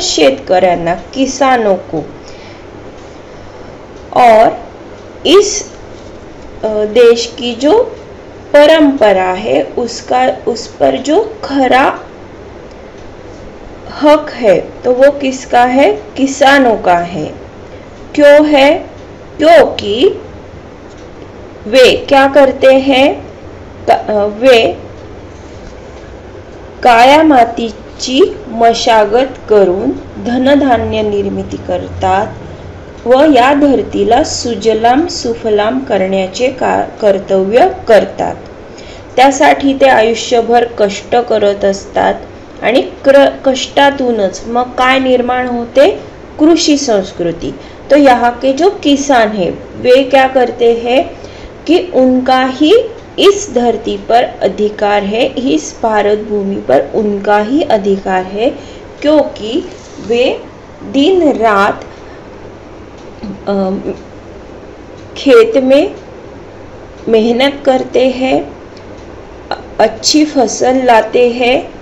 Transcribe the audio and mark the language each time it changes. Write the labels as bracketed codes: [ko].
[mr] शेतकऱ्यांना, [hi] किसानों को। और इस देश की जो परंपरा है, उस पर जो खरा हक है, तो वो किसका है? किसानों का है। क्यों है? क्योंकि वे क्या करते हैं? [mr] वे काया मातीची मशागत करून धनधान्य निर्मिती करतात व या धरतीला सुजलाम सुफलाम करण्याचे कर्तव्य करतात। त्यासाठी ते आयुष्यभर कष्ट करत असतात आणि कष्टातूनच मग काय निर्माण होते? कृषी संस्कृती। [hi] तो यहाँ के जो किसान है, वे क्या करते हैं कि उनका ही इस धरती पर अधिकार है, इस भारत भूमि पर उनका ही अधिकार है, क्योंकि वे दिन रात खेत में मेहनत करते हैं, अच्छी फसल लाते हैं